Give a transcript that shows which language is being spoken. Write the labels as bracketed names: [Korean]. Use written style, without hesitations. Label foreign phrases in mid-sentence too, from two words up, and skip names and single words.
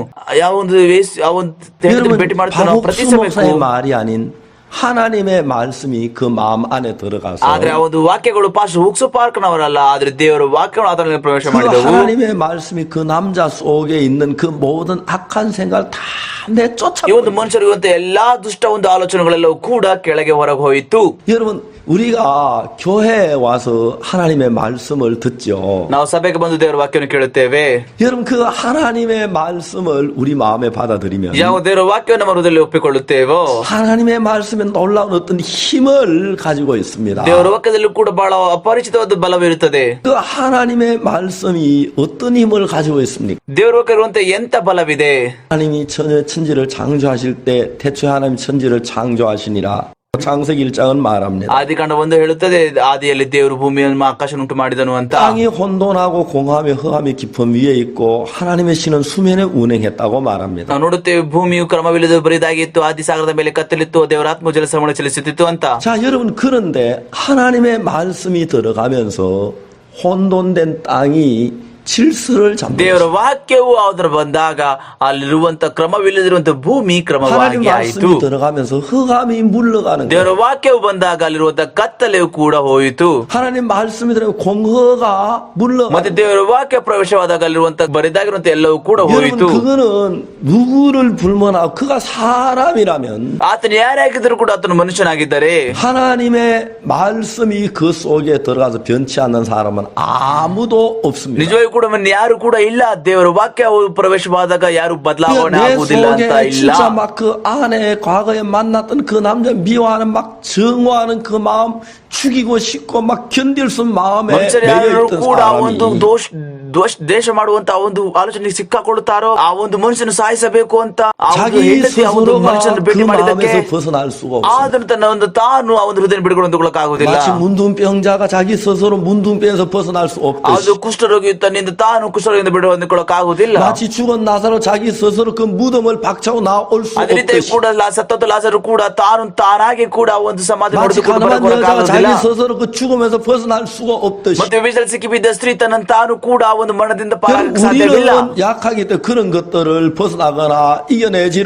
[Kannada] ಯಾವ ಒಂದು ಆ ಒಂದು ಹೆಂಡತಿಯನ್ನು ಭೇಟಿ ಮಾಡ್ತಾನೋ [Korean] 바로 [Kannada] ಪ್ರತಿ [Korean] 목사의 [Kannada] ಸಮಯಕ್ಕೂ. [Korean] 말이 아닌 하나님의 말씀이 그 마음 안에 들어가서 [Kannada] ಆದ್ರೆ ಆ ಒಂದು ವಾಕ್ಯಗಳು ಪಾಸ್ ಹುಕ್ಸು ಪಾರ್ಕ್ನವರಲ್ಲ, ಆದ್ರೆ ದೇವರ ವಾಕ್ಯಗಳು ಅದರಲ್ಲಿ ಪ್ರವೇಶ [Korean] 그 [Kannada] ಮಾಡಿದವು. [Korean] 하나님의 말씀이 그 남자 속에 있는 그 모든 악한 생각을 다 내쫓아. [Kannada] ಈ ಒಂದು ಮನುಷ್ಯರಿರುವಂತ ಎಲ್ಲಾ ದುಷ್ಟ ಒಂದು ಆಲೋಚನೆಗಳೆಲ್ಲವೂ ಕೂಡ ಕೆಳಗೆ ಹೊರಗೆ ಹೋಯಿತು. [Korean] 여러분 우리가 교회에 와서 하나님의 말씀을 듣죠. [Kannada] ನಾವು ಸಭೆಗೆ ಬಂದು ದೇವರ ವಾಕ್ಯವನ್ನು ಕೇಳುತ್ತೇವೆ. [Korean] 여러분 그 하나님의 말씀을 우리 마음에 받아들이면 [Kannada] ಯಾವ ದೇವರ ವಾಕ್ಯವನ್ನು ನಮ್ಮ ಹೃದಯದಲ್ಲಿ ಒಪ್ಪಿಕೊಳ್ಳುತ್ತೇವೋ [Korean] 하나님의 말씀에 놀라운 어떤 힘을 가지고 있습니다. [Kannada] ದೇವರ ವಾಕ್ಯದಲ್ಲಿ ಕೂಡ ಬಹಳ ಅಪರಿಚಿತವಾದ ಬಲವಿರುತ್ತದೆ. [Korean] 그 하나님의 말씀이 어떤 힘을 가지고 있습니까? [Kannada] ದೇವರ ವಾಕ್ಯ ಇರುವಂತೆ ಎಂತ ಬಲವಿದೆ. [Korean] 하나님이 천지를 창조하실 때 태초에 하나님 천지를 창조하시니라 창세기 1장은 말합니다. [Kannada] ಆದಿಕಾಂಡ 1 ಹೇಳುತ್ತದೆ, ಆದಿಯಲ್ಲಿ ದೇವರು ಭೂಮಿಯನ್ನು ಆಕಾಶ ಉಂಟು ಮಾಡಿದನು ಅಂತ. [Korean] 땅이 혼돈하고 공허하며 흑암의 깊음 위에 있고 하나님의 신은 수면에 운행했다고 말합니다. [Kannada] ನಾವು ನೋಡುತ್ತೇವೆ, ಭೂಮಿಯು ಕ್ರಮವಿಲ್ಲದೆ ಬರಿದಾಗಿತ್ತು, ಆದಿ ಸಾಗರದ ಮೇಲೆ ಕತ್ತಲಿತ್ತು, ದೇವರ ಆತ್ಮ ಜಲಸಮಣ ಚಲಿಸುತ್ತಿತ್ತು ಅಂತ. [Korean] 자, 여러분, 그런데 하나님의 말씀이 들어가면서 혼돈된 땅이 질서를 잡는 [Kannada] ದೇವರ ವಾಕ್ಯವು ಅದರ ಬಂದಾಗ ಅಲ್ಲಿರುವಂತ ಕ್ರಮವಿಲ್ಲದಿರುವಂತ ಭೂಮಿ [Korean] 하나님 [Kannada] ಕ್ರಮವಾಗಿ ಆಯಿತು. [Korean] 말씀이 들어가면서 흑암이 물러가는 [Kannada] ದೇವರ [Korean] 거예요. [Kannada] ವಾಕ್ಯವು ಬಂದಾಗ ಅಲ್ಲಿರುವಂತ ಕತ್ತಲೆಯು ಕೂಡ ಹೋಯಿತು. [Korean] 하나님 말씀이 들어가면 공허가 물러가. [Kannada] ಮತ್ತೆ ದೇವರ ವಾಕ್ಯ ಪ್ರವೇಶವಾದಾಗ ಅಲ್ಲಿರುವಂತ ಬರಿದಾಗಿರುವಂತ ಎಲ್ಲವೂ ಕೂಡ [Korean] 여러분, [Kannada] ಹೋಯಿತು. [Korean] 그거는 누구를 불문하고 그가 사람이라면 [Kannada] ಆತನು ಯಾರೇ ಆಗಿದ್ರು ಕೂಡ ಆತನು ಮನುಷ್ಯನಾಗಿದ್ದರೆ [Korean] 하나님의 말씀이 그 속에 들어가서 변치 않는 사람은 아무도 없습니다. [Kannada] ನಿಜವಾಗಿ ಕೂಡ ಯಾರು ಕೂಡ ಇಲ್ಲ. ದೇವರ ವಾಕ್ಯ ಪ್ರವೇಶವಾದಾಗ ಯಾರು ಬದಲಾವಣೆ [Korean] 내 [Kannada] ಆಗುವುದಿಲ್ಲ ಅಂತ [Korean] 속에 [Kannada] ಇಲ್ಲ. [Korean] 진짜 막 그 안에 과거에 만났던 그 남자 미워하는 막 증오하는 그 마음 죽이고 싶고 막 견딜 수 없는 마음에 [Kannada] ಮನುಷ್ಯರು ಯಾರು [Korean] 매여있던 [Kannada] ಕೂಡ ಒಂದು [Korean] 사람이 [Kannada] ದೇಶ ಮಾಡುವಂತ ಒಂದು ಆಲೋಚನೆಗೆ ಸಿಕ್ಕಾಕೊಳ್ಳುತ್ತಾರೋ, ಆ ಒಂದು ಮನುಷ್ಯನ ಸಾಯಿಸಬೇಕು ಅಂತ ಆ ಒಂದು [Korean] 자기 [Kannada] ಹೆಂಡತಿ ಆ ಒಂದು [Korean] 스스로가 [Kannada] ಮನುಷ್ಯನ [Korean] 그 [Kannada] ಭೇಟಿ ಮಾಡಿದ್ದಕ್ಕೆ [Korean] 마음에서 벗어날 수가 없어요. [Kannada] ಆತನು ತನ್ನ ಒಂದು ತಾನು ಆ ಒಂದು ಹೃದಯ ಬಿಡಿಕೊಳ್ಳುವುದಕ್ಕಾಗುವುದಿಲ್ಲ. [Korean] 마치 문둥병자가 자기 스스로 문둥병에서 벗어날 수 [Kannada] ಅದು [Korean] 없듯이 [Kannada] ಕುಷ್ಠರೋಗಿ ತನ್ನಿಂದ ತಾನು ಕುಷ್ಠರೋಗಿಯಿಂದ ಬಿಡಿಕೊಳ್ಳಕ್ಕಾಗುವುದಿಲ್ಲ. [Korean] 마치 죽은 나사로 자기 스스로 그 무덤을 박차고 나올 수 [Kannada] ಅದೇ ರೀತಿ [Korean] 없듯이 [Kannada] ಕೂಡ ಸತ್ತೋದ ಲಾಜರು ಕೂಡ ತಾನಾಗಿ ಕೂಡ ಒಂದು ಸಮಾಧಿ [Korean] 마치 [Kannada] ನೋಡಿಕೊಂಡು [Korean] 가늠한 여자가 [Kannada] ಬರಲಿಕ್ಕಾಗುವುದಿಲ್ಲ. [Korean] 자기 스스로 그 죽음에서 벗어날 수가 없듯이 [Kannada] ಮತ್ತೆ ವಿಷದಲ್ಲಿ ಸಿಕ್ಕಿಬಿದ್ದ ಸ್ತ್ರೀ ತನ್ನ ತಾನು ಕೂಡ ಆ ಒಂದು ಮರಣದಿಂದ ಪಾರಾಗಕ್ಕೆ ಸಾಧ್ಯವಿಲ್ಲ. [Korean] 우리는 약하기 때문에 그런 것들을 벗어나거나 이겨내지를